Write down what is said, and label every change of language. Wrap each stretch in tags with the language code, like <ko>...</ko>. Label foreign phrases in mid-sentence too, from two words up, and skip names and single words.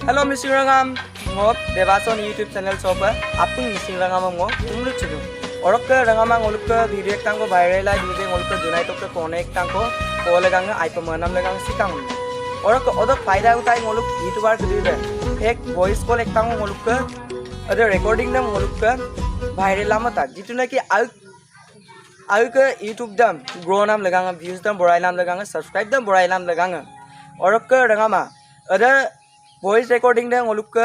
<mrg>missing rangam ngop devason YouTube channel soba apung missing rangam ngop tumlu chudu orok ke rangama ngoluk ke video ek tangko viral la video ngoluk ke junai tok ke connect tangko pole ganga ipa manam legang sikang orok ke odok faida utai ngoluk YouTuber ke dire ek</mrg> <en>voice call</en> <mrg>ek tangko ngoluk ke ada recording nam ngoluk ke viral lama ta jitu na ki au ke YouTube dam grow nam legang views dam borai nam legang subscribe dam borai nam legang orok ke rangama ada</mrg> <en>voice recording</en> <mrg>dam ngoluk ke</mrg>